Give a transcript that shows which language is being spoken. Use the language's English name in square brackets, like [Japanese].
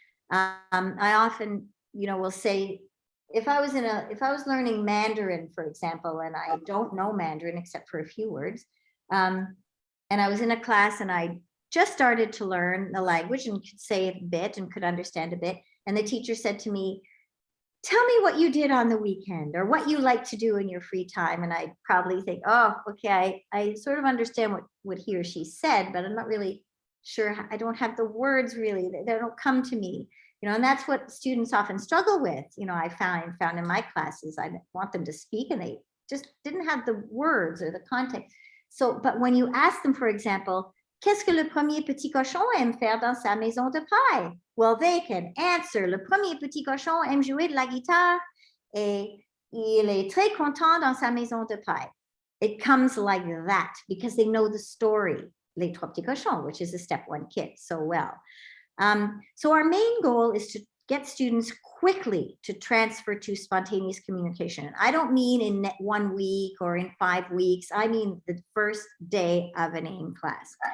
[English] I often, will say, if I was learning Mandarin, for example, and I don't know Mandarin except for a few words, and I was in a class and I just started to learn the language and could say a bit and could understand a bit, and the teacher said to me, "Tell me what you did on the weekend, or what you like to do in your free time." And I probably think, oh, okay, I sort of understand what he or she said, but I'm not really sure. I don't have the words really, they don't come to me, and that's what students often struggle with. I found in my classes, I want them to speak and they just didn't have the words or the context. [French] So, but when you ask them, for example, "Qu'est-ce que le premier petit cochon aime faire dans sa maison de paille?" Well, they can answer, "Le premier petit cochon aime jouer de la guitare et il est très content dans sa maison de paille." [English] It comes like that because they know the story, Les Trois Petits Cochons, which is a step 1 kit, so well. So our main goal is to get students quickly to transfer to spontaneous communication. And I don't mean in 1 week or in 5 weeks. I mean the first day of an AIM class.